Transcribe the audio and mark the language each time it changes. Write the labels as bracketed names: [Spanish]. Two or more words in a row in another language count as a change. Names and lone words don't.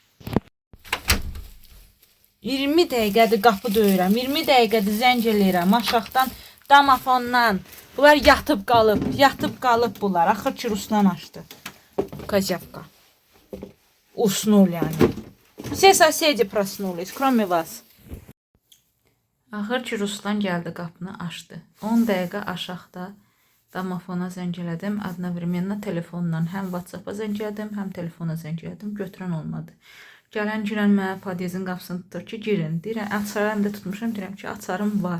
[Azerbaijani] 20 dəqiqədir qapı döyürəm, 20 dəqiqədir zəng eləyirəm aşağıdan, domofondan. Bunlar yatıb qalıb bunlar. Axır ki, Ruslan açdı. [Russian] Kозявка. Уснули они. Все соседи проснулись, кроме вас. [Azerbaijani] Axır ki, Ruslan gəldi, qapını açdı. 10 dəqiqə aşağıda domofona zəng elədim. Одновременно telefonla həm WhatsApp-a zəng elədim, həm telefona zəng elədim. Götürən olmadı. Gələn girən mənə podyezin qapısını tutur ki, girin. Deyirəm, açarım da tutmuşam, deyirəm ki, açarım var.